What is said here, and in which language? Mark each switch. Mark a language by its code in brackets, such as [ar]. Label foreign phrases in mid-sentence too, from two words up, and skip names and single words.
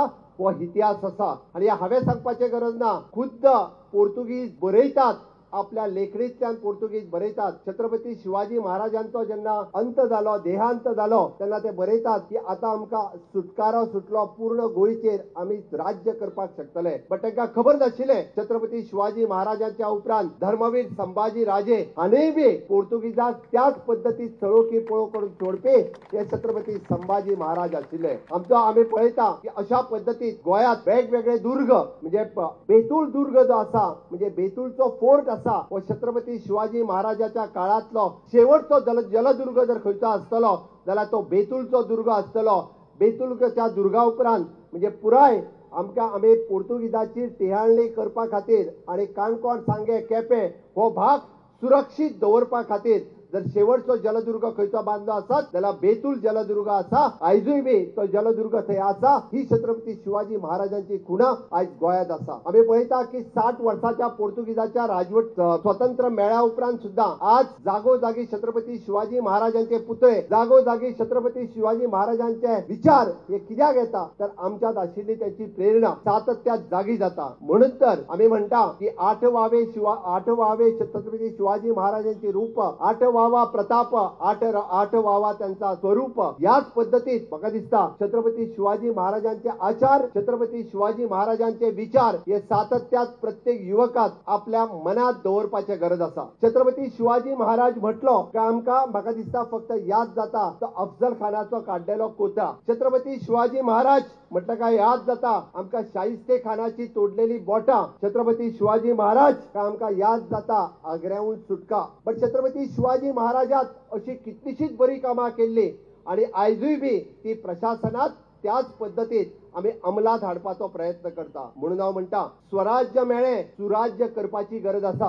[kok] वो इतिहास आसा आणि हांवें सांगपाची गरज ना, खुद्द पोर्तुगीज बरयतात आपल्या लेखणींतल्यान पोर्तुगीज बरयतात. छत्रपती शिवाजी महाराजांचो जेन्ना अंत जालो, देहांत जालो, तेन्ना ते बरयतात की आता आमकां सुटकारो सुटलो पूर्ण गोंयचेर, आमी राज्य करपाक शकतले. बट तांकां खबर नाशिल्लें छत्रपती शिवाजी महाराजांच्या उपरांत धर्मवीर संभाजी राजे हाणेंय बी पोर्तुगीजाक त्याच पद्दतीत चळोवकी पळोव करून सोडपी हे छत्रपती संभाजी महाराज आशिल्ले. आमी पळयता की अशा पद्दतीत गोंयांत वेगवेगळे दुर्ग म्हणजे बेतूळ दुर्ग जो आसा म्हणजे बेतूळचो फोर्ट व छत्रपती शिवाजी महाराजाच्या काळातलो शेवटचो जलदुर्ग जर खंयचो आसतलो जाल्यार तो बेतूळचो दुर्ग आसतलो. बेतूळच्या दुर्गा उपरांत म्हणजे पुराय आमी पोर्तुगीजाची टिहाळणी करपा खातीर आणि काणकोण सांगे केपें हो भाग सुरक्षीत दवरपा खातीर जर शेवटचो जलदुर्ग खंयचो बांदलो आसत जाल्यार बेतूळ जलदुर्ग आसा. आयजूय बी तो जलदुर्ग थंय आसा. ही छत्रपती शिवाजी महाराजांची खुणा आयज गोंयांत आसा. आमी पळयता की 60 वर्साच्या पोर्तुगीजाच्या राजवट स्वतंत्र मेळ्या उपरांत सुद्धा आज जागोजागी छत्रपती शिवाजी महाराजांचे पुतळे, जागोजागी छत्रपती शिवाजी महाराजांचे विचार हे कित्याक येता तर आमच्यात आशिल्ली त्याची प्रेरणा सातत्यात जागी जाता. म्हणून तर आमी म्हणटा की [mr] आठवावे छत्रपती शिवाजी महाराजांची रूप, आठवावा प्रताप, आठवावा त्यांचा स्वरूप. [kok] याच पद्धतीत म्हाका दिसता छत्रपती शिवाजी महाराजांचे आचार, छत्रपती शिवाजी महाराजांचे विचार हे सातत्यात प्रत्येक युवकात आपल्या मनात दवरपाची गरज आसा. छत्रपती शिवाजी महाराज म्हटलो की आमकां म्हाका दिसता फक्त याद जाता तो अफजल खानाचो काडलेलो कोटा. छत्रपती शिवाजी महाराज म्हटलं काय याद जाता आमकां शाहिस्ते खानाची तोडलेली बोटां. छत्रपती शिवाजी महाराज काय आमकां याद जाता आग्र्याहून सुटका. पण छत्रपती शिवाजी महाराजात अशी कितलीशीच बरी कामां केल्ली आणि आयजूय बी ती प्रशासनात त्याच पद्धतीत आम्ही अंमलात हाडपाचो प्रयत्न करता. म्हणून हांव म्हणटा स्वराज्य मेळ्ळें, सुराज्य करपाची गरज आसा.